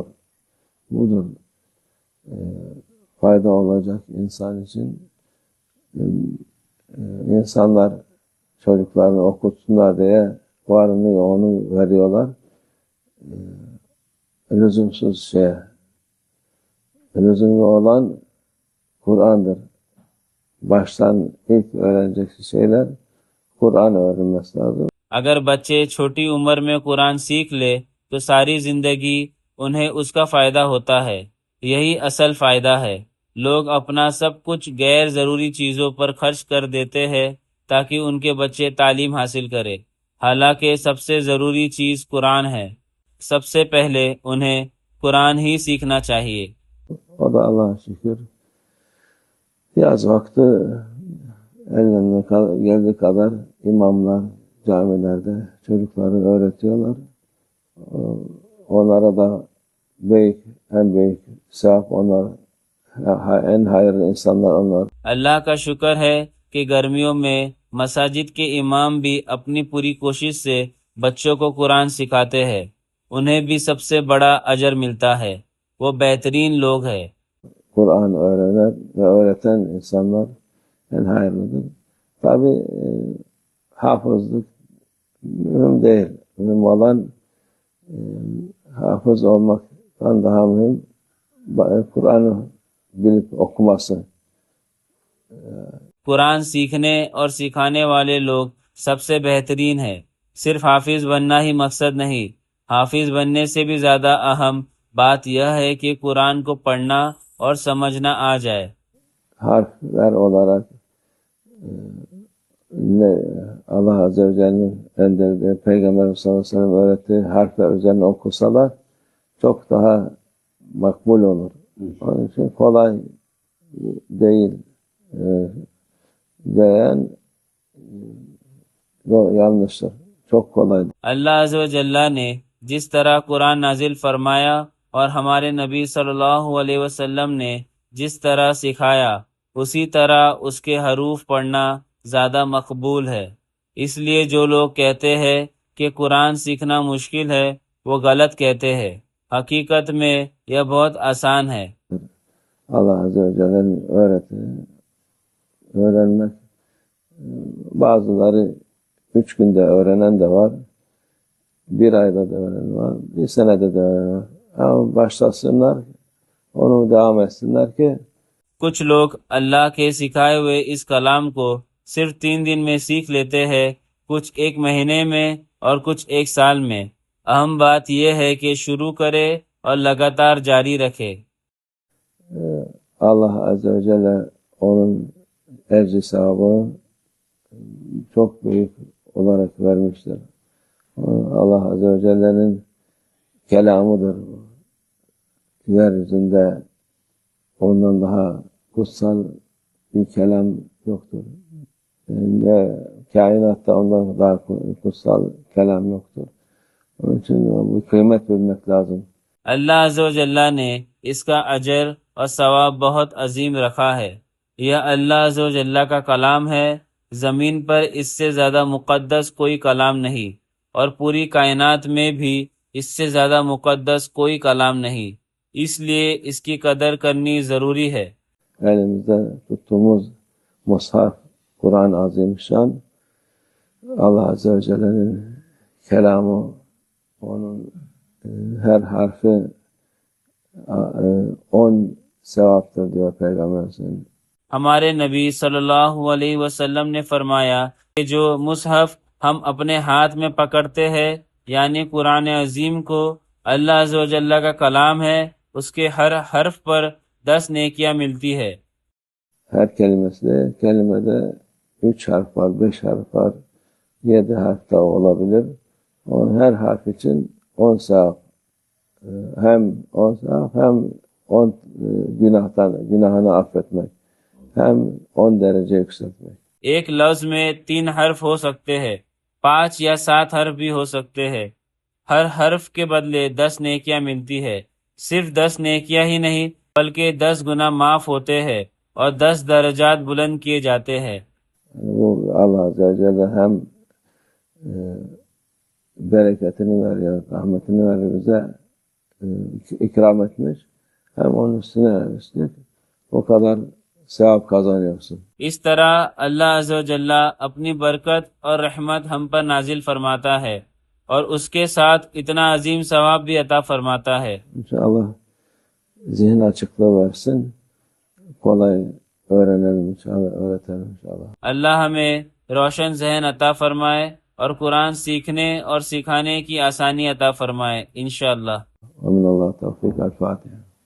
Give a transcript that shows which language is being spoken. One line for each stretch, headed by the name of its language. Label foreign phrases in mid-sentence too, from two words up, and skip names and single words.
Turkish: Budur. Fayda olacak insan için. İnsanlar çocuklarını okutsunlar diye varını yoğunu veriyorlar. Lüzumsuz lüzumlu olan Kur'an'dır. Baştan ilk öğrenecek şeyler Kur'an öğrenmesi lazım.
Urdu: اگر بچے چھوٹی عمر میں قرآن سیکھ لے تو ساری زندگی انہیں اس کا فائدہ ہوتا ہے۔ یہی اصل فائدہ ہے۔ لوگ اپنا سب کچھ غیر ضروری چیزوں پر خرچ کر دیتے ہیں تاکہ ان کے بچے تعلیم حاصل کرے، حالانکہ سب سے ضروری چیز قرآن ہے۔ سب سے پہلے انہیں قرآن ہی سیکھنا چاہیے۔
Turkish: O da Allah'a şükür yaz vakti ellerine geldiği kadar imamlar camilerde çocukları öğretiyorlar. Onlara da en büyük sevap onlar, en hayırlı insanlar onlar.
Urdu: اللہ کا شکر ہے کہ گرمیوں میں مساجد کے امام بھی اپنی پوری کوشش سے بچوں کو قرآن سکھاتے ہیں، انہیں بھی سب سے بڑا اجر ملتا ہے، وہ بہترین لوگ ہیں۔
Turkish: Kur'an öğrenen ve öğreten insanlar en hayırlıdır. Tabi hafızlık mühim değil. Mühim olan hafız olmaktan daha mühim Kur'an'ı bilip okuması.
Urdu: قرآن سیکھنے اور سکھانے والے لوگ سب سے بہترین ہیں۔ صرف حافظ بننا ہی مقصد نہیں، حافظ بننے سے بھی زیادہ اہم بات یہ ہے کہ قرآن کو پڑھنا اور سمجھنا آ جائے۔
Turkish: Harfler olarak
Arabic: الله عز وجل'nin
Turkish: gönderdiği Peygamber
Arabic: صلى الله عليه وسلم
Turkish: öğrettiği harfler üzerine okusalar çok daha makbul olur. Onun için kolay değil diyen yanlıştır. Çok kolay.
Arabic: اللہ عز و جلہ
Urdu: نے جس طرح قرآن نازل فرمایا اور ہمارے نبی
Arabic: صلی اللہ علیہ وسلم
Urdu: نے جس طرح سکھایا، اسی طرح اس کے حروف پڑھنا زیادہ مقبول ہے۔ اس لیے جو لوگ کہتے ہیں کہ قرآن سیکھنا مشکل ہے وہ غلط کہتے ہیں، حقیقت میں یہ بہت آسان ہے۔
Arabic: الله عز وجل'nin
Turkish: öğrenmek bazıları 3 günde öğrenen de var, 1 ayda da öğrenen var, 1 senede de öğrenen var. Ama başlasınlar, onu devam etsinler ki
Urdu: کچھ لوگ اللہ کے سکھائے ہوئے اس کلام کو صرف 3 دن میں سیکھ لیتے ہیں، کچھ 1 مہینے میں اور کچھ 1 سال میں۔ اہم بات یہ ہے کہ شروع کرے اور لگاتار جاری رکھے۔
Arabic: الله عز وجل
Turkish: onun ecri sevabını çok büyük olarak vermiştir.
Arabic: الله عز وجل'nin
Turkish: kelamıdır. Yeryüzünde ondan daha kutsal bir kelam yoktur. Kainatta ondan daha kutsal kelam yoktur. Onun için bu kıymet bilmek lazım.
Arabic: اللہ عز و جلہ
Urdu: نے اس کا اجر اور ثواب بہت عظیم رکھا ہے۔ یہ
Arabic: اللہ عز و جلہ
Urdu: کا کلام ہے، زمین پر اس سے زیادہ مقدس کوئی کلام نہیں، اور پوری کائنات میں بھی اس سے زیادہ مقدس کوئی کلام نہیں، اس لیے اس کی قدر کرنی ضروری ہے۔
Turkish: Elimizde tuttuğumuz mushaf Kur'an-ı Azimüşşan,
Arabic: الله عز وجل'nin
Turkish: kelamı, onun her harfi 10 sevaptır diyor Peygamber Efendimiz.
Urdu: ہمارے نبی
Arabic: صلی اللہ علیہ وسلم
Urdu: نے فرمایا کہ جو مصحف ہم اپنے ہاتھ میں پکڑتے ہیں، یعنی قرآن عظیم کو
Arabic: اللہ عز و جلہ
Urdu: کا کلام ہے، اس کے ہر حرف پر 10 نیکیاں ملتی ہے۔
Turkish: Her kelimede 3 harf var, 5 harf var, 7 harf da olabilir. Her harf için 10 sevap. Hem 10 sevap hem 10 günahını affetmek. Hem 10 derece yükseltmek.
Urdu: ایک لفظ میں 3 حرف ہو سکتے ہیں، 5 یا 7 حرف بھی ہو سکتے ہیں، ہر حرف کے بدلے 10 نیکیاں ملتی ہے۔ صرف 10 نیکیاں ہی نہیں بلکہ 10 گناہ معاف ہوتے ہیں اور 10 درجات بلند کیے جاتے ہیں۔
Turkish: Bu
Arabic: الله عز وجل
Turkish: hem bereketini veriyor, rahmetini veriyor bize, ikram etmiş, hem onun üstüne o kadar sevap kazanıyorsun.
Urdu: اس طرح
Arabic: اللہ عز و جلہ
Urdu: اپنی برکت اور رحمت ہم پر نازل فرماتا ہے اور اس کے ساتھ اتنا عظیم ثواب بھی عطا فرماتا ہے۔
Turkish: İnşallah zihin açıklığı versin, kolay öğrenelim inşallah, öğretelim inşallah. اللہ ہمیں روشن ذہن عطا فرمائے اور قرآن سیکھنے اور سکھانے کی آسانی عطا فرمائے انشاءاللہ۔
Arabic: آمين الله. و توفیق. الفاتحہ.